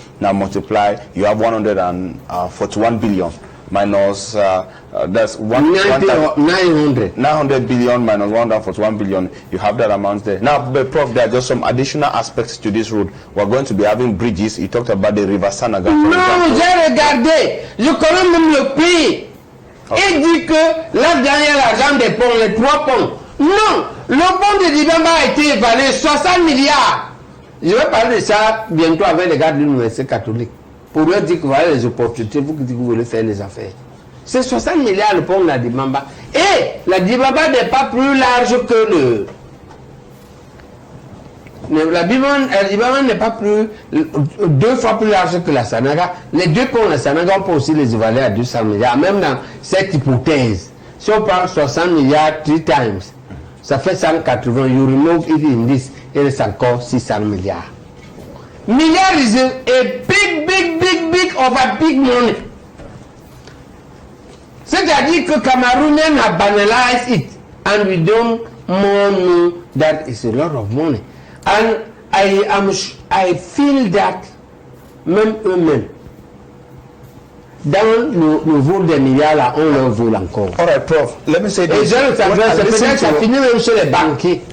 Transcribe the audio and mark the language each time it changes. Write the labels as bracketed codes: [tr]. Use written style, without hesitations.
[en] Now multiply, you have 141 billion minus that's 900 billion minus 141 billion. You have that amount there. Now, but Prof, there are just some additional aspects to this road. We're going to be having bridges. You talked about the River Sanaga. [fr] Non, j'ai regardé. Je connais même le pays. Il dit que là derrière l'argent des ponts, les 3 ponts. Non, le pont de Dibamba a été évalué 60 milliards. Je vais parler de ça bientôt avec les gars de l'université catholique. Pour leur dire que voilà les opportunités, vous qui voulez faire les affaires. C'est 60 milliards le pont de la Dibamba. Et la Dibamba n'est pas plus large que la Dibamba n'est pas plus 2 fois plus large que la Sanaga. Les 2 ponts de la Sanaga, on peut aussi les évaluer à 200 milliards. Même dans cette hypothèse, si on prend 60 milliards [en] 3 times, [fr] ça fait 180. [en] You remove it in this, [fr] il reste encore 600 milliards. [en] Milliards is a big of a big money. [fr] C'est-à-dire que [en] Cameroonian have banalized it and we don't more know that it's a lot of money. And I feel that [fr] même eux-mêmes, dans le vol des milliards là, on leur vole encore. [en] All right, Prof. Let me say [fr] Et [en] this. [fr] ça finit même chez les banquiers.